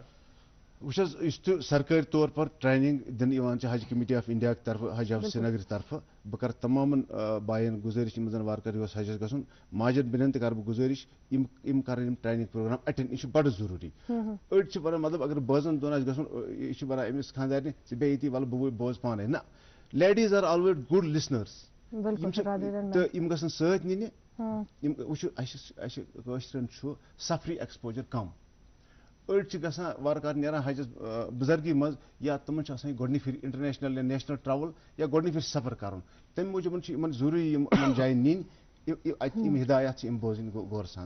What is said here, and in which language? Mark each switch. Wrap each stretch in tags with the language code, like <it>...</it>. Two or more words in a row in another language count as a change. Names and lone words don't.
<ks>وٕچھ حظ یُس تہِ سرکٲرۍ طور پر</ks> <en>training</en> <ks>یِوان چھِ حج کمیٹی آف انڈیا کہِ طرفہٕ حج ہاوُس سرینگرٕ طرفہٕ بہٕ کرٕ تمامن باین گُزٲرِش یِم زن وارٕ کارٕ یور حجس گژھُن ماجن بیٚنٮ۪ن تہِ کرٕ بہٕ گُزٲرِش یِم کرن یِم</ks> <en>training program attend</en> <ks>یہِ چھُ بڑٕ ضروٗری أڑۍ چھِ ونان مطلب اگر بٲژن دۄن آسہِ گژھُن یہِ چھِ ونان أمِس خانٛدارنہِ ژٕ بیٚہہ ییٚتی وَلہٕ بہٕ بوزٕ پانے نہ</ks> <en>ladies are always good listeners</en> <ks>تہٕ یِم گژھن سۭتۍ نِنہِ یِم وٕچھِو اَسہِ کٲشرٮ۪ن چھُ سفری ایکسپوجر کم أڑۍ چھِ گژھان وارٕ کارٕ نیران حجس بُزرگی منٛز یا تِمن چھُ آسان گۄڈنِچ پھِرِ انٹرنیشنل یا</ks> <en>national travel</en> <ks>یا گۄڈنِچ پھِرِ سفر کرُن تَمہِ موٗجوٗب چھِ یِمن ضروٗری یِمن جاین نِنۍ اَتہِ یِم ہدایات چھِ یِم بوزٕنۍ غورٕ سان</ks>